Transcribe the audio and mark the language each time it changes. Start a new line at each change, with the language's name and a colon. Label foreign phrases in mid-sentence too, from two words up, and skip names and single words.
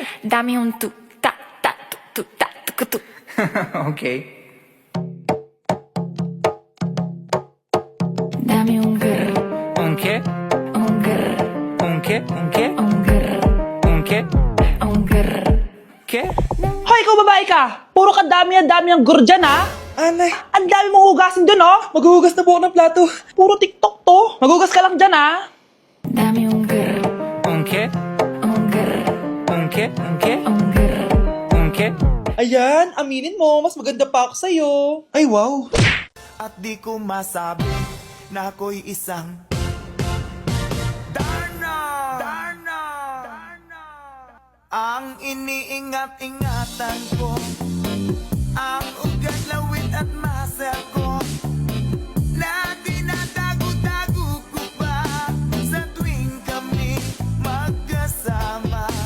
Spanish: Dame un tu, ta, ta, tu, ta, tu. Ok. Dame un grr, Un che? un grr, Un che? Un che? un grr, Un che? un grr. Che?
Filipino: Hoy, ikaw babae ka! Puro ka dami ang gur dyan, ha? Anay, Ang dami mong hugasin dun, oh! maghuhugas na po ako ng plato. Puro TikTok to! Maghugas ka lang dyan, ha?
Spanish: Dame un grr, Un che? un grr, Un che? Un che? un grr. Un che?
Filipino: Ayan, aminin mo, mas maganda pa ako sa'yo. Ay, wow. At di ko masabi na ako'y isang Darna! Darna! Darna! Ang iniingat-ingatan ko ang ugat, lawit at muscle ko na dinadago-dago ko pa sa tuwing kami magkasama.